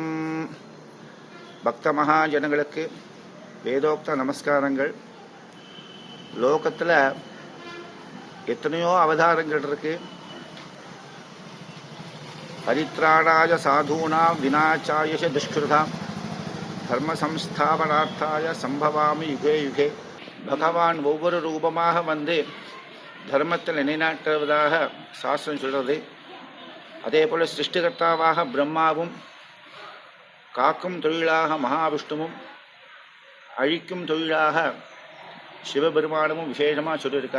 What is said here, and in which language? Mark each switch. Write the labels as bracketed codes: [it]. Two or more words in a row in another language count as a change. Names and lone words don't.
[ta] பக்த மகாஜனங்களுக்கு வேதோக்த நமஸ்காரங்கள். லோகத்தில் எத்தனையோ அவதாரங்கள் இருக்கு. [sa] परित्राणाय साधूनाम् विनाशाय दुष्कृताम् धर्म संस्थापनार्थाय सम्भवामि युगे युगे. [ta] பகவான் ஒவ்வொரு ரூபமாக வந்து தர்மத்தில் நிலைநாட்டுவதாக சாஸ்திரம் சொல்கிறது. அதே போல் சிருஷ்டிகர்த்தாவாக பிரம்மாவும், காக்கும் தொழிலாக மகாவிஷ்ணுவும், அழிக்கும் தொழிலாக சிவபெருமானமும் விசேஷமாக சொல்லியிருக்கா.